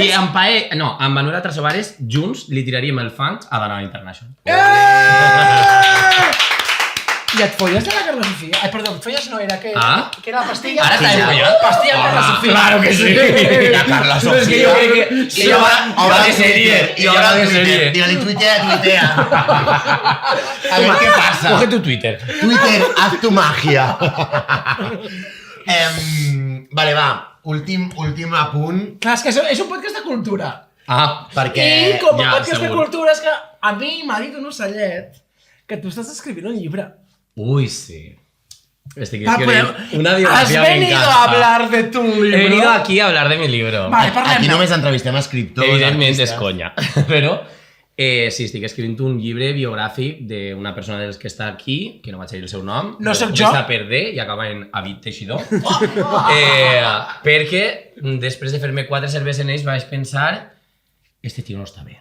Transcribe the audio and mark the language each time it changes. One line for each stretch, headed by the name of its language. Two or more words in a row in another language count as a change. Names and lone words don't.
Catalan: I amb Manuela Trasobares, junts, li tiraríem el funk a Dana International. I et folles de la Carla Sofia? Ai, perdó, et folles no era, que era la pastilla. Ara t'has follat? Pastilla amb Carla Sofia.
Spanish: Claro que sí.
Catalan: La Carla Sofia. És que jo crec que... I obre de sèrie. I obre de sèrie. Digue-li tuitea.
Spanish: A ver qué pasa. Coge tu Twitter. Twitter, haz tu magia.
Catalan: Vale, va. Últim apunt. Clar, és que és un podcast de cultura. Perquè... I com a ja, podcast de segur. cultura és que a mi m'ha dit un ocellet que tu estàs escrivint un llibre. Uy, sí. Estic Ah,
Spanish: escribiendo pero una has biografía, me venido encanta. a hablar de tu libro. He venido aquí a hablar de mi libro.
Catalan: Vale, parlem. Aquí només entrevistem escriptors, Evidentment és artistes. conya, però sí, estic escrivint un llibre biogràfic d'una persona dels que està aquí, que no vaig dir el seu nom. No sóc comença jo. a perder i acaba en David Teixidor. Perquè després de fer-me 4 cerveses en ells vaig pensar este tio no està bé.